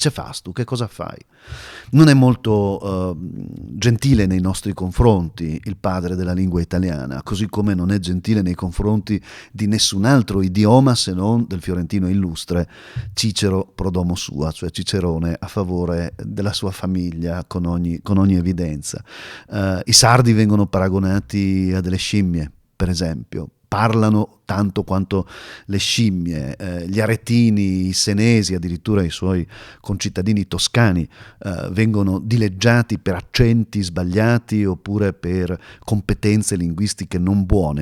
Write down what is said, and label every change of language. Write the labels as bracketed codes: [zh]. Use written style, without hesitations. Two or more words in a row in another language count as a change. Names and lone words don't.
[it] Cefastu, che cosa fai? Non è molto gentile nei nostri confronti il padre della lingua italiana, così come non è gentile nei confronti di nessun altro idioma se non del fiorentino illustre [la] Cicero pro domo sua, [it] cioè Cicerone a favore della sua famiglia con ogni evidenza. I sardi vengono paragonati a delle scimmie, per esempio. Parlano tanto quanto le scimmie, gli aretini, i senesi, addirittura i suoi concittadini toscani vengono dileggiati per accenti sbagliati oppure per competenze linguistiche non buone.